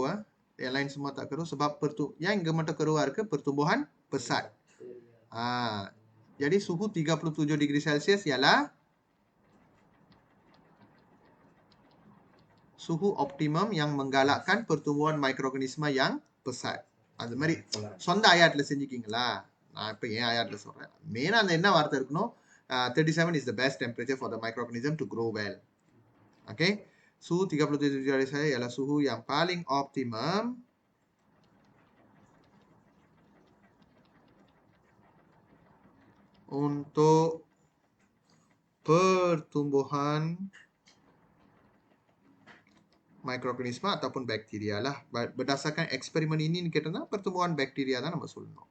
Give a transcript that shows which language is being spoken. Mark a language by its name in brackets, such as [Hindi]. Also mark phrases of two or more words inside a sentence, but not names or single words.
[Malay] Yang lain semua tak keruh. Sebab yang gemata keruh ke pertumbuhan pesat. Jadi suhu 37 degree Celsius ialah suhu optimum yang menggalakkan pertumbuhan mikroorganisma yang pesat. [Tamil] அது மாதிரி சொந்த ஆயாட்டில் செஞ்சுக்கிங்களா? நான் இப்போ ஏன் ஆயாட்டில் சொல்கிறேன், மெயினாக அந்த என்ன வார்த்தை இருக்கணும், 37 [English] is the best temperature for the microorganism to grow well. [Malay] Okay, suhu 37 derajat saya ialah suhu yang paling optimum untuk pertumbuhan mikroorganisma ataupun bakteria lah. Berdasarkan eksperimen ini kita pertumbuhan bakteria [Tamil] தான் நம்ம சொல்லணும்.